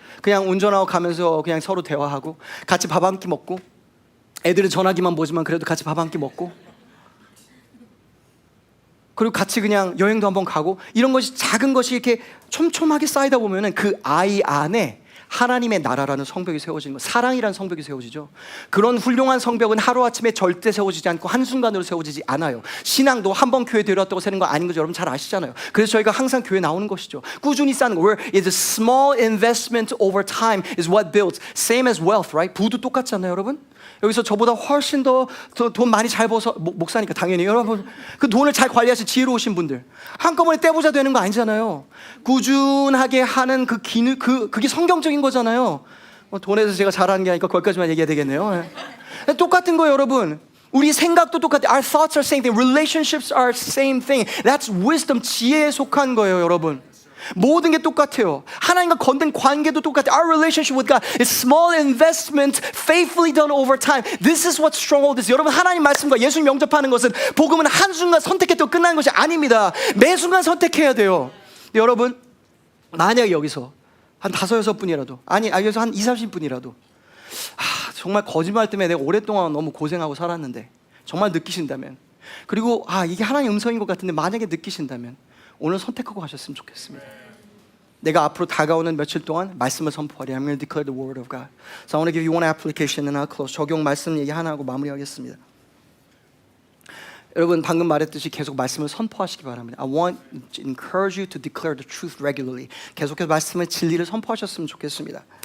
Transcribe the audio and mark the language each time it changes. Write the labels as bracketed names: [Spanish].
[Korean] 그냥 운전하고 가면서 그냥 서로 대화하고 같이 밥 한 끼 먹고, 애들은 전화기만 보지만 그래도 같이 밥 한 끼 먹고, 그리고 같이 그냥 여행도 한번 가고, 이런 것이 작은 것이 이렇게 촘촘하게 쌓이다 보면은 그 아이 안에 하나님의 나라라는 성벽이 세워지는 거, 사랑이라는 성벽이 세워지죠. 그런 훌륭한 성벽은 하루아침에 절대 세워지지 않고 한순간으로 세워지지 않아요. 신앙도 한 번 교회 데려왔다고 세는 거 아닌 거 여러분 잘 아시잖아요. 그래서 저희가 항상 교회 나오는 것이죠. 꾸준히 쌓는 거. [English] Where is a small investment over time is what builds. Same as wealth, right? [Korean] 부도 똑같지 않나요, 여러분? 여기서 저보다 훨씬 더 돈 많이 잘 벌어서, 목사니까 당연히 여러분 그 돈을 잘 관리하신 지혜로우신 분들 한꺼번에 떼보자 되는 거 아니잖아요. 꾸준하게 하는 그게 성경적인 거잖아요. 돈에서 제가 잘하는 게 아니니까 거기까지만 얘기해야 되겠네요. 똑같은 거예요, 여러분. 우리 생각도 똑같아요. [English] Our thoughts are same thing. Relationships are same thing. That's wisdom, [Korean] 지혜에 속한 거예요, 여러분. 모든 게 똑같아요. 하나님과 건든 관계도 똑같아요. [English] Our relationship with God is small investment faithfully done over time. This is what stronghold is. [Korean] 여러분, 하나님 말씀과 예수님 영접하는 것은, 복음은 한순간 선택했다고 끝나는 것이 아닙니다. 매 순간 선택해야 돼요. 여러분, 만약에 여기서 한 5-6분이라도, 아니 여기서 한 20-30분이라도 정말 거짓말 때문에 내가 오랫동안 너무 고생하고 살았는데 정말 느끼신다면, 그리고 이게 하나님의 음성인 것 같은데 만약에 느끼신다면 오늘 선택하고 가셨으면 좋겠습니다. 내가 앞으로 다가오는 며칠 동안 말씀을 선포하리. [English] I'm going to declare the word of God. So I want to give you one application and I'll close. [Korean] 적용 말씀 얘기 하나 하고 마무리하겠습니다. 여러분, 방금 말했듯이 계속 말씀을 선포하시기 바랍니다. [English] I want to encourage you to declare the truth regularly. [Korean] 계속해서 말씀의 진리를 선포하셨으면 좋겠습니다.